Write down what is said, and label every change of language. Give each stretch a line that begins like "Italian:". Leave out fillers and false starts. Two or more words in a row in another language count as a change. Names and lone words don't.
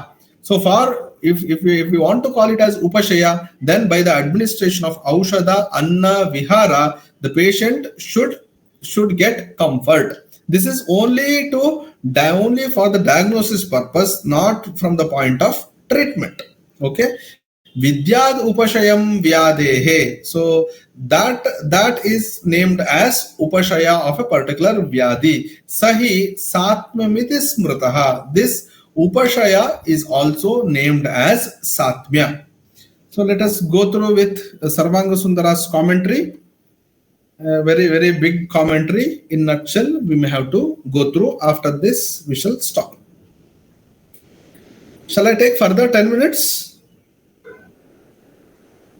English: So for if we want to call it as upashaya, then by the administration of
Sanskrit: औषध, अन्न, विहार,
English: the patient should get comfort. This is only for the diagnosis purpose, not from the point of treatment. Okay.
Sanskrit: विद्याद् उपशयं व्याधेः.
English: So that is named as upashaya of a particular vyadi.
Sanskrit: सहि सात्म्यमिति स्मृतः.
English: This upashaya is also named as satmya. So let us go through with Sarvanga Sundara's commentary. Very big commentary. In nutshell, we may have to go through. After this, we shall stop. Shall I take further 10 minutes?